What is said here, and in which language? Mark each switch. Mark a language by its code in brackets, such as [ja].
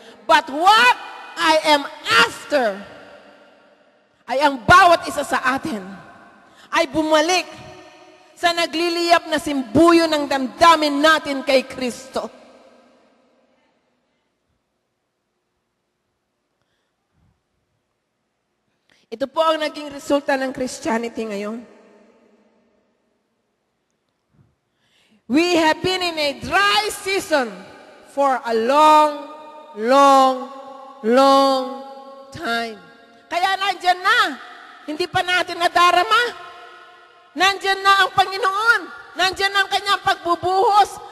[en] But what I am after [tl] ay ang bawat isa sa atin ay bumalik sa nagliliyap na simbuyo ng damdamin natin kay Kristo. Ito po ang naging resulta ng Christianity ngayon. [en] We have been in a dry season for a long, long, long time. [tl] Kaya nandyan na. Hindi pa natin nadarama. Nandyan na ang Panginoon. Nandyan na ang kanyang pagbubuhos.